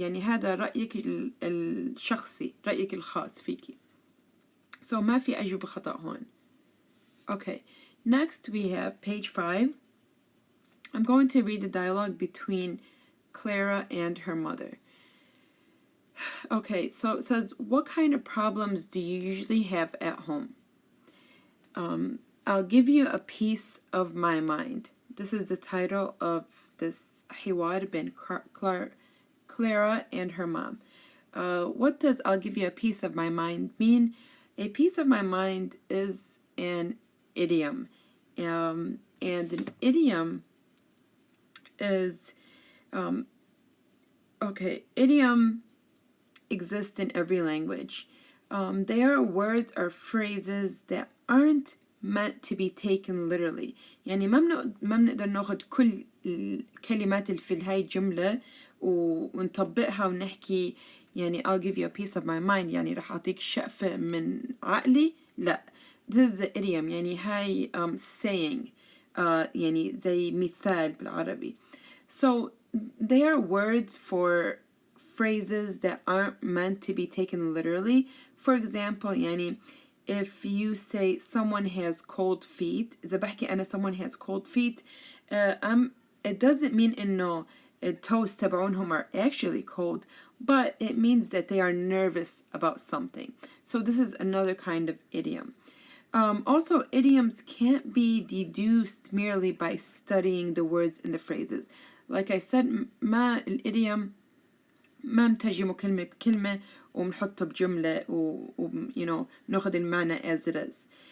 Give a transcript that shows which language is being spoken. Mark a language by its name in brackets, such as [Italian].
[Arabic] يعني هذا رأيك الشخصي، رأيك الخاص فيكي. So ما في أجوبة خطأ هون. [English] Okay, next we have page 5. I'm going to read the dialogue between Clara and her mother. Okay, so it says, what kind of problems do you usually have at home? I'll give you a piece of my mind. This is the title of this [Arabic] حوار بين [English] Clara and her mom. What does I'll give you a piece of my mind mean? A piece of my mind is an idiom. And an idiom is, idiom exists in every language. They are words or phrases that aren't meant to be taken literally. [Arabic] يعني ما بنقدر ناخد كل الكلمات اللي في هاي الجملة ونطبقها ونحكي يعني [English] I'll give you a piece of my mind [Arabic] يعني رح أعطيك شقفة من عقلي. [English] لا, this is the idiom. [Arabic] يعني هاي saying يعني زي مثال بالعربي. [English] So they are words for phrases that aren't meant to be taken literally. For example, يعني if you say someone has cold feet, [Arabic] إذا بحكي أنا [English] someone has cold feet, it doesn't mean [Arabic] إنه الtoes تبعونهم [English] are actually cold, but it means that they are nervous about something. So this is another kind of idiom. Also, idioms can't be deduced merely by studying the words in the phrases. [Arabic] Like I said, ما الإديوم ما نترجمه كلمة بكلمة ومنحطه بجملة ناخد المعنى [English] as it is.